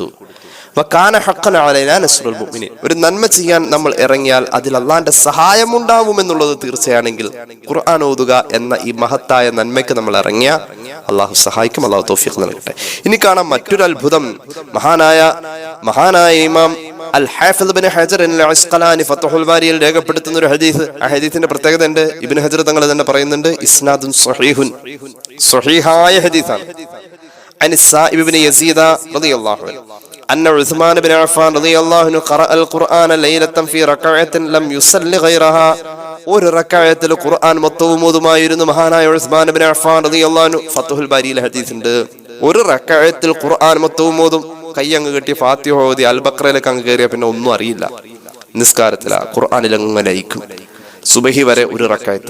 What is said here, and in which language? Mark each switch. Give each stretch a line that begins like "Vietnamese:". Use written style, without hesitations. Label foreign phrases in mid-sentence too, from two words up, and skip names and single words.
Arabic: وكان حقا علينا نصر المؤمنين,
Malayalam: ഒരു നന്മ ചെയ്യാൻ നമ്മൾ ഇറങ്ങിയാൽ അതിൽ അള്ളാന്റെ സഹായം ഉണ്ടാവുമെന്നുള്ളത് തീർച്ചയാണെങ്കിൽ ഖുർആൻ ഓതുക എന്ന ഈ മഹത്തായ നന്മയ്ക്ക് നമ്മൾ ഇറങ്ങിയ അള്ളാഹു സഹായിക്കും. അള്ളാഹു തൗഫീഖ് നൽകട്ടെ. ഇനി കാണാം മറ്റൊരു അത്ഭുതം. മഹാനായ ഇമാം അൽ ഹാഫിദ് ഇബ്നു ഹജർ അൽ അസ്ഖലാനി ഫത്ഹുൽ ബാരിയിൽ രേഖപ്പെടുത്തുന്ന ഒരു ഹദീസ്. ആ ഹദീസിന്റെ പ്രത്യേകത ഉണ്ട്. ഇബ്നു ഹജർ തങ്ങൾ തന്നെ പറയുന്നുണ്ട്,
Arabic: إسناد صحيح,
Malayalam: സ്വഹീഹായ ഹദീസാണ്.
Arabic: عن السائب بن يزيد رضي الله عنه أن عثمان بن عفان رضي الله عنه قرأ القرآن ليلة في ركعة لم يصل غيرها.
Malayalam: ഒരു റക്അത്തിൽ ഖുർആൻ മൊത്തവും ഓതുമായിരുന്നു മഹാനായ ഉസ്മാൻ ഇബ്നു അഫ്ഫാൻ
Arabic: رضي الله عنه.
Malayalam: ഫത്ഹുൽ ബാരിയിൽ ഹദീസ് ഉണ്ട്, ഒരു റക്അത്തിൽ ഖുർആൻ മൊത്തവും ഓതും. കൈ അങ്ങ് കെട്ടി ഫാത്തിഹ ഓതി അൽ ബഖറയിലേക്ക് അങ്ങ് കയറിയ പിന്നെ ഒന്നും അറിയില്ല. നിസ്കാരത്തിലാ ഖുർആനിൽ അങ്ങനെ ലയിക്കും. സുബഹി വരെ ഒരു റക്അത്ത്.